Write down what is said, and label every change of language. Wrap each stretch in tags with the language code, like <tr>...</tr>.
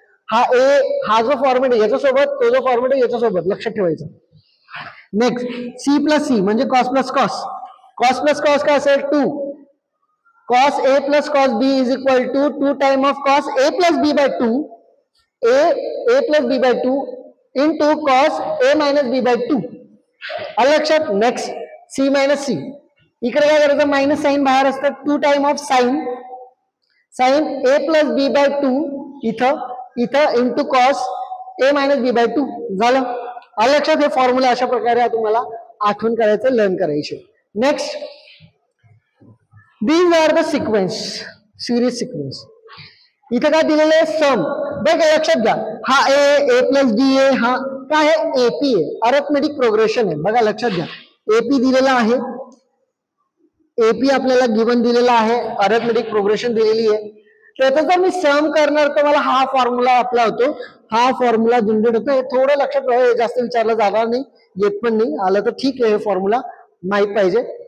<mr>हा जो फॉर्मेट आहे याच्यासोबत, तो जो फॉर्मेट आहे याच्यासोबत लक्षात ठेवायचं.</mr> <en>Next C plus C म्हणजे cos plus cos. Cos plus cos</en> <mr>काय असेल,</mr> <en>2 cos A plus cos B is equal to 2 time of cos A plus B by 2 A plus B by 2 into cos A minus B by 2.</en> <mr>आलं लक्षात.</mr> <en>next C minus C,</en> <mr>इकडे काय करायचं,</mr> <en>minus sine</en> <mr>बाहेर असतं,</mr> <en>2 time of sine A plus B by 2 इथं into cos A minus B by 2</en> <mr>झालं. आलं लक्षात. हे फॉर्म्युला अशा प्रकारे तुम्हाला आठवण करायचं, लर्न करायचे.</mr> <en>Next, these are the sequence, series sequence.</en> <mr>इथं काय दिलेलं आहे, सम. बघा लक्षात घ्या, हा ए प्लस बी ए, हा काय आहे, एपी आहे, अरिथमेटिक प्रोग्रेशन आहे. बघा लक्षात घ्या, एपी दिलेला आहे, एपी आपल्याला गिवन दिलेला आहे, अरिथमेटिक प्रोग्रेशन दिलेली आहे. त्याचा जर मी सम करणार तर मला हा फॉर्म्युला आपला होतो, हा फॉर्म्युला जनरेट होतो. हे थोडं लक्षात राहा, जास्त विचारलं जाणार नाही, येत पण नाही, आलं तर ठीक आहे, हे फॉर्म्युला माहित पाहिजे.</mr>